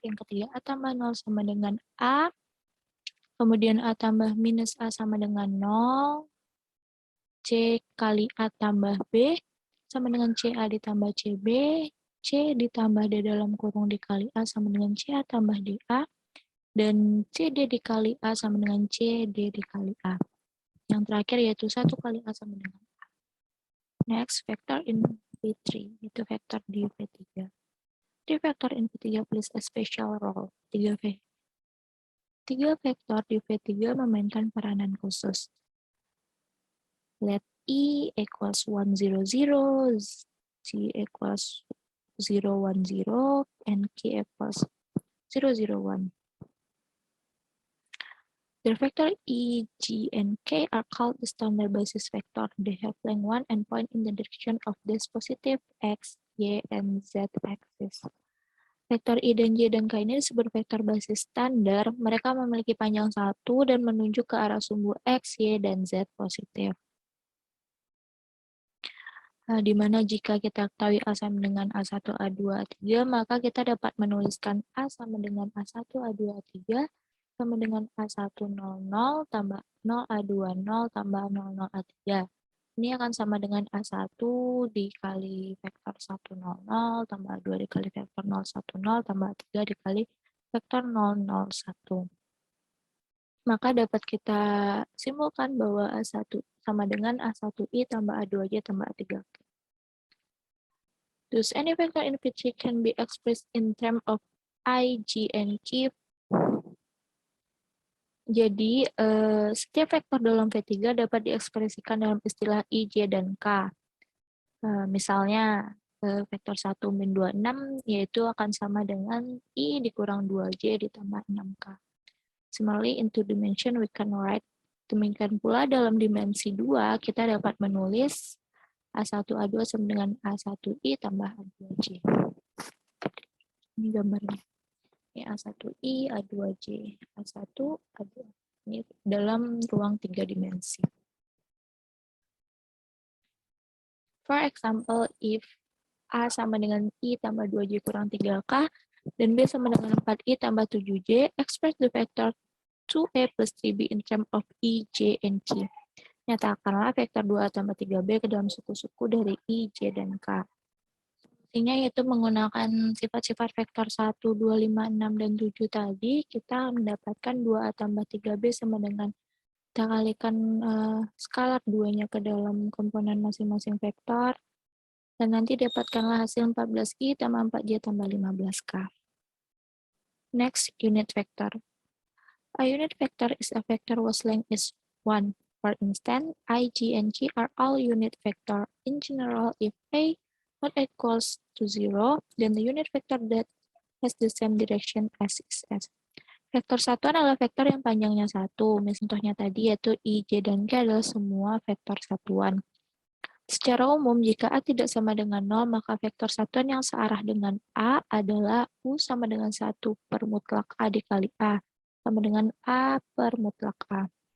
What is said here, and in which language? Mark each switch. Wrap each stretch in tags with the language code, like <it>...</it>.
<id>Yang ketiga A tambah 0 sama dengan A, kemudian A tambah minus A sama dengan 0, C kali A tambah B sama dengan CA ditambah CB, C ditambah D dalam kurung dikali A sama dengan CA tambah DA, dan CD dikali A sama dengan CD dikali A. Yang terakhir yaitu 1 kali A sama dengan A.</id> <en>Next, vector in V3,</en> <id>itu vector di V3.</id> <en>3 vector in V3 plays a special role.</en> <id>3 vektor di V3 memainkan peranan khusus.</id> <en>Let E equals 1, 0, 0, C equals 0, 1, 0, and K equals 0, 0, 1. The vector E, G, and K are called the standard basis vector. They have length 1 and point in the direction of this positive X, Y, and Z axis.</en> <id>Vektor I dan J dan K ini disebut vektor basis standar. Mereka memiliki panjang 1 dan menunjuk ke arah sumbu X, Y, dan Z positif. di mana jika kita ketahui A sama dengan A1, A2, A3, maka kita dapat menuliskan A sama dengan A1, A2, A3 sama dengan A1, 00, tambah 0, A2, 0, tambah 00, A3. Ini akan sama dengan A1 dikali vektor 1, 00, tambah A2 dikali vektor 0, 1, 0, tambah A3 dikali vektor 0, 0, 1. Maka dapat kita simpulkan bahwa A1 sama dengan A1I tambah A2J tambah A3K.</id> <en>Thus, any vector in VG can be expressed in terms of I, J, and K.</en> <id>Jadi, setiap vektor dalam V3 dapat diekspresikan dalam istilah I, J, dan K. Misalnya, vektor 1 min 26 yaitu akan sama dengan I dikurang 2J ditambah 6K.</id> <en>Similarly, in two dimension we can write.</en> <id>Demikian pula dalam dimensi 2, kita dapat menulis A1, A2 sama dengan A1I tambah A2J. Ini gambarnya. Ini A1I, A2J, A1, A2. Ini dalam ruang 3 dimensi.</id> <en>For example, if A</en> <id>sama dengan I tambah 2J kurang 3K, dan B sama dengan 4I tambah 7J,</id> <en>express the vector 2A plus 3B in terms of I, J, and K.</en> <id>Nyatakanlah vektor 2A tambah 3B ke dalam suku-suku dari I, J, dan K. Solusinya yaitu menggunakan sifat-sifat vektor 1, 2, 5, 6, dan 7 tadi, kita mendapatkan 2A tambah 3B sama dengan kita kalikan skalar 2-nya ke dalam komponen masing-masing vektor, dan nanti dapatkanlah hasil 14I tambah 4J tambah 15K.</id> <en>Next, unit vector. A unit vector is a vector whose length is 1. For instance, I, J, and K are all unit vector. In general, if A not equals to 0, then the unit vector that has the same direction as is S.</en> <id>Vektor satuan adalah vektor yang panjangnya 1. Contohnya tadi yaitu I, J, dan K adalah semua vektor satuan. Secara umum, jika A tidak sama dengan 0, maka vektor satuan yang searah dengan A adalah U sama dengan 1 per mutlak A dikali A, sama dengan A per mutlak A.</id>